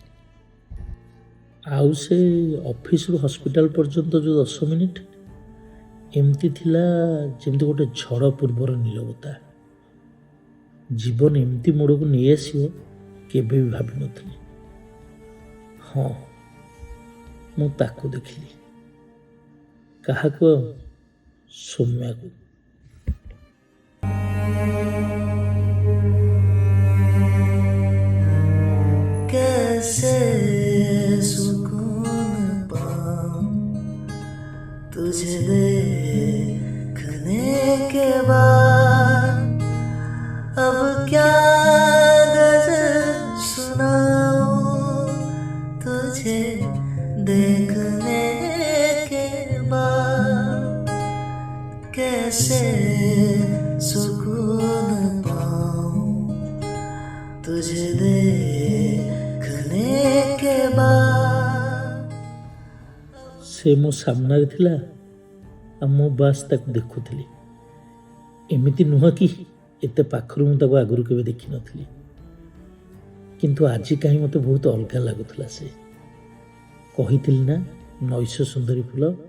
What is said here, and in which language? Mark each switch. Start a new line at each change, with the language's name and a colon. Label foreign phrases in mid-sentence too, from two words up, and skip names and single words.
Odia: ଆଉ ସେ ଅଫିସରୁ ହସ୍ପିଟାଲ ପର୍ଯ୍ୟନ୍ତ ଯେଉଁ 10 ମିନିଟ୍, ଏମିତି ଥିଲା ଯେମିତି ଗୋଟେ ଝଡ଼ ପୂର୍ବର ନୀରବତା। ଜୀବନ ଏମିତି ମୋଡ଼କୁ ନେଇ ଆସିବ କେବେ ବି ଭାବିନଥିଲି। ହଁ, ମୁଁ ତାକୁ ଦେଖିଲି। କାହାକୁ? ସୌମ୍ୟାକୁ।
Hindi: कैसे सुकून पाऊं तुझे देखने के बाद, अब क्या गज़ल सुनाऊं तुझे देखने के बाद, कैसे सुकून पाऊं तुझे देखने के बाद।
Odia: ସେ ମୋ ସାମ୍ନାରେ ଥିଲା ଆଉ ମୁଁ ବାସ୍ ତାକୁ ଦେଖୁଥିଲି। ଏମିତି ନୁହଁ କି ଏତେ ପାଖରୁ ମୁଁ ତାକୁ ଆଗରୁ କେବେ ଦେଖିନଥିଲି, କିନ୍ତୁ ଆଜି କାହିଁ ମୋତେ ବହୁତ ଅଲଗା ଲାଗୁଥିଲା। ସେ କହିଥିଲି ନା, ନୈଶ ସୁନ୍ଦରୀ ଫୁଲ।